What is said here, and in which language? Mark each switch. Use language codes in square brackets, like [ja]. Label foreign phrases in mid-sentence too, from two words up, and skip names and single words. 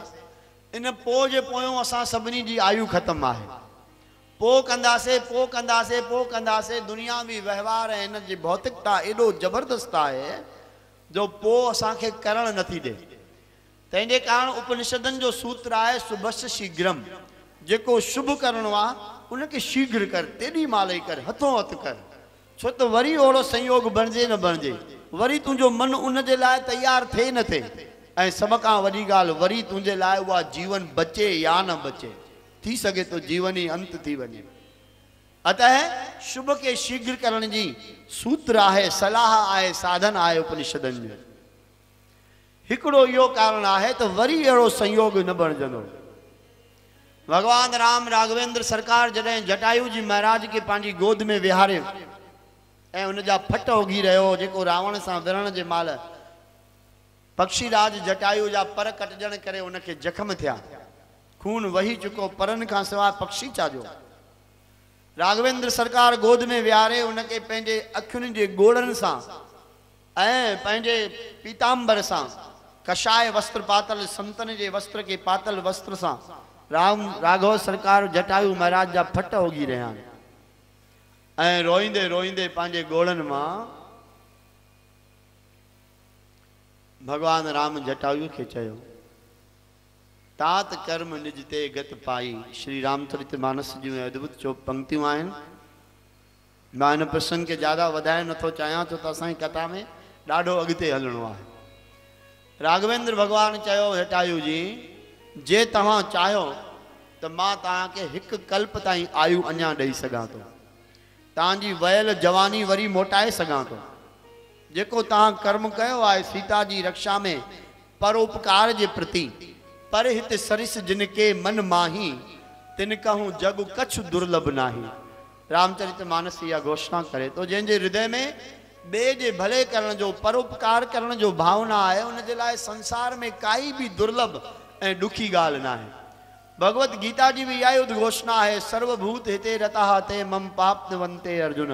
[sd] इन पोइ जे पोयों असां सभिनी जी आयु ख़तमु आहे। पोइ कंदासीं, पोइ कंदासीं, पोइ कंदासीं। दुनियावी व्यवहार ऐं हिन जी भौतिकता एॾो ज़बरदस्त आहे जो पोइ असांखे करणु नथी ॾे। तंहिंजे कारण उपनिषदनि जो सूत्र आहे [sa] शुभस्य शीघ्रम। [sd] जेको शुभ करणो आहे उनखे शीघ्र कर, तेॾी महिल ई कर, हथों हथ कर। छो त वरी ओड़ो संयोग बणिजे न बणिजे, वरी तुंहिंजो मन उन जे लाइ तयारु थिए न थिए। ऐं सभ खां वॾी ॻाल्हि, वरी तुंहिंजे लाइ उहा जीवन बचे या न बचे, थी सघे तो जीवन ई अंत थी वञे। अतः शुभ के शीघ्र करण जी सूत्र आहे, सलाह आहे, साधन आहे उपनिषदनि जो। हिकिड़ो इहो कारण आहे त वरी अहिड़ो संयोग न बणिजंदो। भगवान राम राघवेंद्र सरकार जॾहिं जटायु जी महाराज के पंहिंजी गोद में विहारियो ऐं उन जा फट उगी रहियो, जेको रावण सां विढ़ण जे महिल पक्षीराज जटायु जा पर कटजण करे उनखे जख्म थिया, खून वही चुको, परन खां सवाइ पक्षी चाजो। राघवेंद्र सरकार गोद में विहारे उनखे पंहिंजे अखियुनि जे गोड़नि सां ऐं पंहिंजे पीतांबर सां, कषाय वस्त्र पातल, संतन जे वस्त्र के पातल वस्त्र सां राघव सरकार जटायु महाराज जा फट उगी रहिया आहिनि। ऐं रोईंदे रोईंदे पंहिंजे गोड़नि मां भगवान राम जटायु खे चयो, [awa] तात कर्म निज ते गत पाई। [sd] श्री रामचरितमानस जी में अद्भुत जो पंक्तियूं आहिनि। मां हिन प्रसंग खे ज़्यादा वधाए नथो चाहियां छो त असांजी कथा में ॾाढो अॻिते हलणो आहे। राघवेंद्र भगवान चयो, जटायु जी जे तव्हां चाहियो त मां तव्हांखे हिकु कल्प ताईं आयु अञा ॾेई सघां थो, तव्हांजी वयल जवानी वरी मोटाए सघां थो। जेको तव्हां कर्म कयो आहे सीता जी रक्षा में परोपकार जे प्रति, [awa] पर हिते सरिस जिनके मन माही तिन कहूं जग कछु दुर्लभ नाही। [sd] रामचरितमानस इहा घोषणा करे तो जंहिंजे हृदय में ॿिए जे भले करण जो, परोपकार करण जो भावना आहे, उन जे लाइ संसार में काई भी दुर्लभ ऐं ॾुखी ॻाल्हि न आहे। भगवत गीता जी भी इहा उद्घोषणा आहे, [sa] सर्वभूत हिते रता ते मम पाप्तवंते अर्जुन।